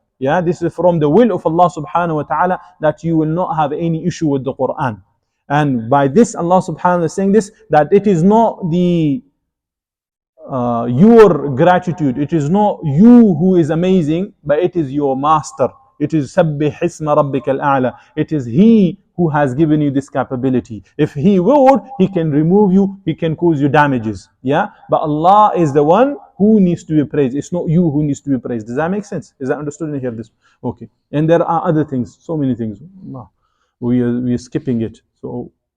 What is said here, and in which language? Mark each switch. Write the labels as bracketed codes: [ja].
[en] Yeah, this is from the will of Allah subhanahu wa ta'ala, that you will not have any issue with the Quran. And by this Allah subhanahu wa ta'ala is saying this, that it is not the your gratitude, it is not you who is amazing, but it is your master. It is [ar] سَبِّحِ اسْمَ رَبِّكَ الْأَعْلَى. [en] It is He who has given you this capability. If He would, He can remove you, He can cause you damages. Yeah, but Allah is the one who needs to be praised. It's not you who needs to be praised. Does that make sense? Is that understood in here? This okay? And there are other things, so many things. We are skipping it. So.